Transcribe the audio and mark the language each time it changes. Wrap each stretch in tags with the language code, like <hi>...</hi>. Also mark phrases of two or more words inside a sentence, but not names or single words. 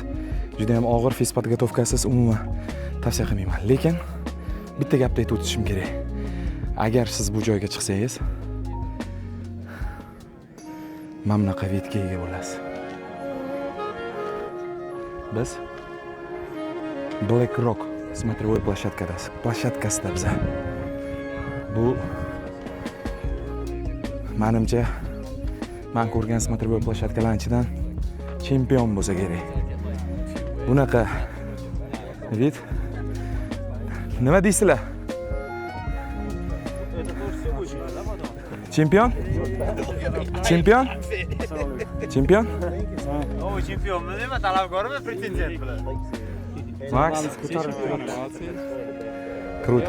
<uz>Juda ham og'ir fiz podgotovkasiz umuman tavsiya qilmayman. Lekin bitta gapni aytib o'tishim kerak. Agar siz bu joyga chiqsangiz, mana bunaqa vidga ega bo'lasiz. Biz Black Rock</uz> <ru>смотровой площадкасida</ru> <uz>biz. Bu menimcha men ko'rgan</uz> <ru>смотровой площадкаlarning</ru> <uz>ichidan chempion bo'lsa kerak. Bunaqa vid. Nima deysizlar? Chempion? Chempion? Chempion? O, chempionmi nima talabgormi pretendent bilan?</uz> <ru>Max, круто.</ru>